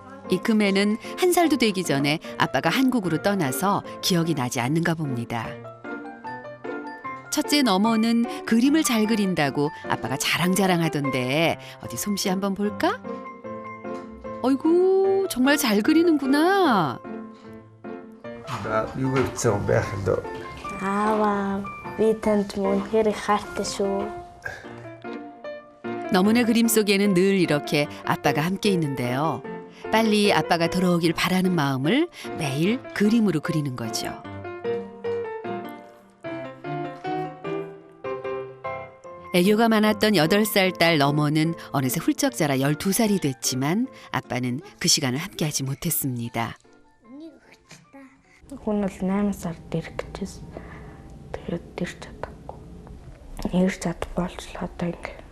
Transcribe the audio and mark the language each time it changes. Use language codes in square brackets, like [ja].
[ko] 이금에는 1살도 되기 전에 아빠가 한국으로 떠나서 기억이 나지 않는가 봅니다. 첫째 너머는 그림을 잘 그린다고 아빠가 자랑하던데 어디 솜씨 한번 볼까? 어이구 정말 잘 그리는구나. [mn] За юу гэсэн байх вэ? 아와 би танд үнэхээр их хайртай шүү. [ko] 너머네 그림 속에는 늘 이렇게 아빠가 함께 있는데요. 빨리 아빠가 돌아오길 바라는 마음을 매일 그림으로 그리는 거죠. 애교가 많았던 8살 딸 너머는 어느새 훌쩍 자라 12살이 됐지만 아빠는 그 시간을 함께하지 못했습니다. [mn] Хүн бол 8 сард ирэх гэжсэн. Тэгээд ирч чадахгүй. Ирч чадахгүй болчихлоо одоо ингэ.